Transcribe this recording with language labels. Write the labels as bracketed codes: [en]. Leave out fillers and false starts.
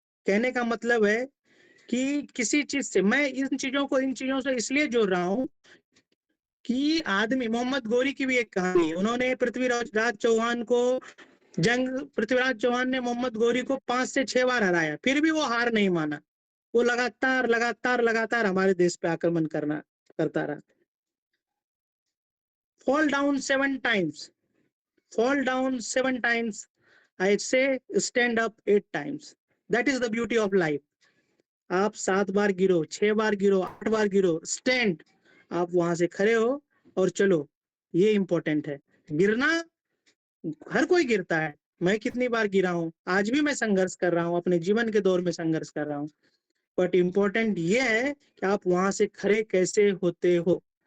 [hi] कहने का मतलब है कि किसी चीज से, मैं इन चीजों से इसलिए जोड़ रहा हूँ कि आदमी, मोहम्मद गोरी की भी एक कहानी है। उन्होंने पृथ्वीराज चौहान को, पृथ्वीराज चौहान ने मोहम्मद गोरी को 5 से 6 बार हराया, फिर भी वो हार नहीं माना। वो लगातार लगातार लगातार हमारे देश पे आक्रमण करता रहा। [en] Fall down 7 times, fall down 7 times, I say stand up 8 times. That is the beauty of life. [hi] आप 7 बार गिरो, 6 बार गिरो, 8 बार गिरो, स्टैंड, आप वहां से खड़े हो और चलो। ये इंपॉर्टेंट है। गिरना, हर कोई गिरता है, मैं कितनी बार गिरा हूं, आज भी मैं संघर्ष कर रहा हूं, अपने जीवन के दौर में संघर्ष कर रहा हूं, बट इम्पोर्टेंट ये है कि आप वहां से खड़े कैसे होते हो।